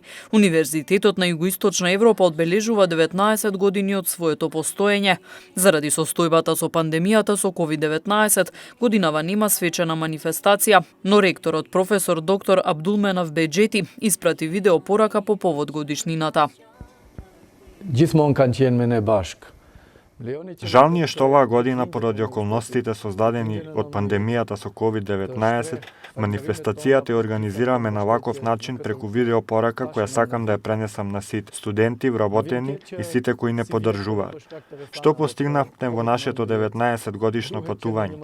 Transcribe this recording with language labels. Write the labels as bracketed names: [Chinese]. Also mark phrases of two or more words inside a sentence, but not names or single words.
[Macedonian] Универзитетот на Југоисточна Европа одбележува 19 години од своето постоење. Заради состојбата со пандемијата со COVID-19, годинава нема свечена манифестација, но ректорот професор доктор Абдулменав Беџети испрати видео порака по повод годишнината. [Albanian] Gjithmonë kanë qenë me ne bashkë. [Macedonian] Жал ни е што оваа година поради околностите создадени од пандемијата со COVID-19, манифестацијата ја организираме на ваков начин преку видео порака која сакам да ја пренесам на сите студенти, вработени и сите кои не поддржуваат. Што постигнавме во нашето 19 годишно патување?